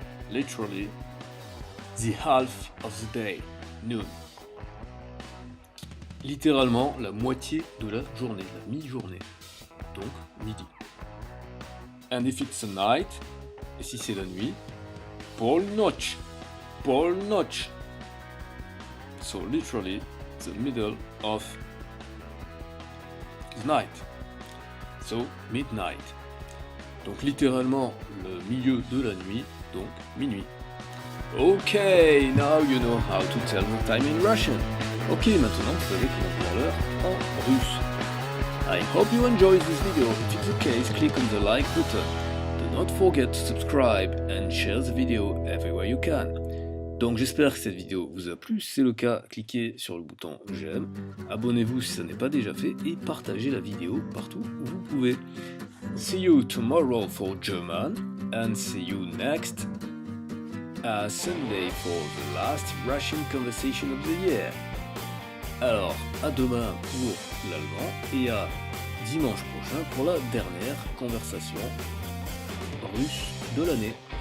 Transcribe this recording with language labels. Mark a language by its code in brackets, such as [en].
[en] Literally, the half of the day, noon. [fr] Littéralement, la moitié de la journée, la mi-journée. Donc, midi. [en] And if it's a night, [fr] et si c'est la nuit, Paul Noche. Paul Noche. [en] So literally, the middle of the night. So, midnight. [fr] Donc littéralement, le milieu de la nuit, donc minuit. [en] Okay, now you know how to tell the time in Russian. [fr] Ok, maintenant vous savez comment dire l'heure en russe. [en] I hope you enjoyed this video. If it's the case, click on the like button. Do not forget to subscribe and share the video everywhere you can. [fr] Donc j'espère que cette vidéo vous a plu. Si c'est le cas, cliquez sur le bouton j'aime, abonnez-vous si ce n'est pas déjà fait et partagez la vidéo partout où vous pouvez. [en] See you tomorrow for German and see you next Sunday for the last Russian conversation of the year. [fr] Alors, à demain pour l'allemand et à dimanche prochain pour la dernière conversation russe de l'année.